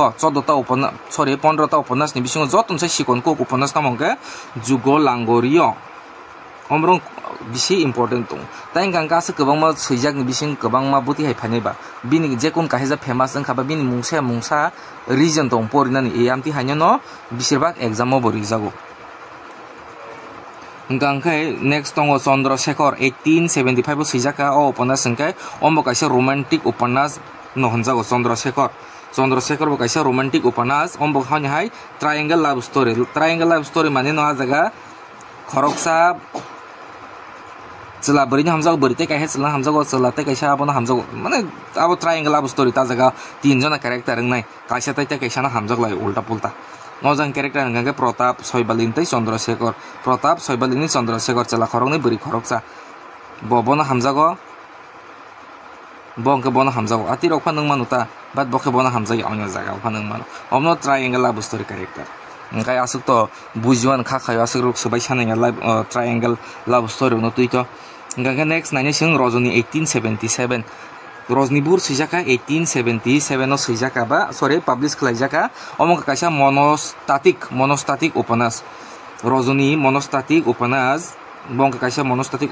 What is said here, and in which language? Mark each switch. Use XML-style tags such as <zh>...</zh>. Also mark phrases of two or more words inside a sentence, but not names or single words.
<trp>15ta upannas ni bisingo joton sai sikonko upannas namongke Jugalanguri omrong bisi important tong tai gangka se kwbangma sijak ni bising kwbangma buti hai phainai ba bini jekun kahija famous ong khaba bini mungsa region tong porinani amti haino no besirbag exam o bori jago gangkai next tongo Chandrasekhar 1875 sijaka o upannas hingkai ombo kaisa romantic upannas no honjago Chandrasekhar bo kaisa romantic upannas ombo hani hai</trp> <en>triangle love story</en> <trp>mane no ajaga khoroksa chela bari hamjago bari te kaisa chela hamjago chela te kaisa abono hamjago mane abo</trp> <en>triangle love story</en> <trp>ta jaga tinjona character ngai kaisa tai te kaisa na hamjag lai ulta pulta nojang character hingkangke Pratap Soibalin tei Chandrasekhar chela khorokni bari khoroksa bono hamjago bongke bono hamjago atirok phanung manuta bat bokhe bono hamjagi anya jaga phanung manu omno</trp> <en>triangle love story</en> <trp>character hingkai asuk to bujiwan khakhayo asuk rok subai sanai</trp> <en>triangle love story</en> <trp>no tuito hingkangke next naine sing Rajani 1877 Rajnibur sijaka 1877 no sijaka ba sorry publish khlaijaka omong kaisa monostatic upannas Rajani monostatic upannas bong kaisa monostatic</trp>